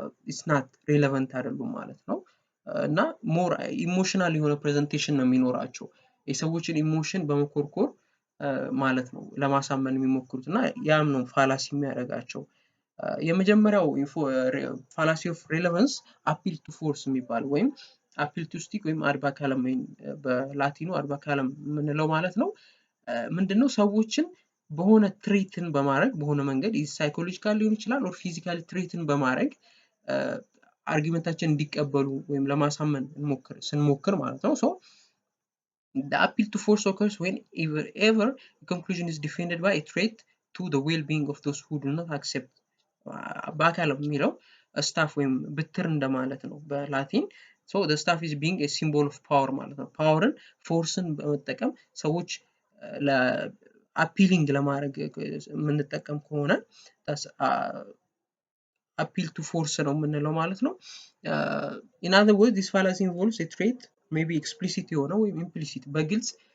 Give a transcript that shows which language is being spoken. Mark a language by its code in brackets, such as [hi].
[am] ኢትስ ናት ሬሌቫንት አይደሉም ማለት ነው። እና ሞር ኢሞሽናል የሆነ ፕሬዘንቴሽን ነው የሚኖራቸው። የሰዎችን ኢሞሽን በመኮርኮር ማለት ነው ለማሳመን የሚሞክሩት እና ያም ነው ፋላሲ የሚያደርጋቸው። የመጀመሪያው ፋላሲ ኦፍ ሬሌቫንስ አፒል ቱ ፎርስ የሚባል ወይም አፒል ቱ ስቲክ ወይም አድባካለም ወይም በላቲኑ አድባካለም የምንለው ማለት ነው። ምንድነው? ሰዎችን በሆነ ትሪትን በማድረግ በሆነ መንገድ ሳይኮሎጂካል ሊሆን ይችላል ኦር ፊዚካሊ ትሪትን በማድረግ አርጊመንታችን እንዲቀበሉ ወይም ለማሳመን ስንሞክር ማለት ነው። [en] The appeal to force occurs whenever a conclusion is defended by a threat to the well-being of those who do not accept. [am] በአካለም የሚለው ስታፍ ወይም ብትር እንደማለት ነው በላቲን። [en] the staff is being a symbol of power [am] ማለት ነው። ፓወርን ፎርስን በመጠቀም ሰዎች ለአፒሊንግ ለማድረግ የምንጠቀም ከሆነ appeal to force ነው የምንለው ማለት ነው። [en] in other words this fallacy involves a threat maybe explicit [am] የሆነ ወይም implicit በግልጽ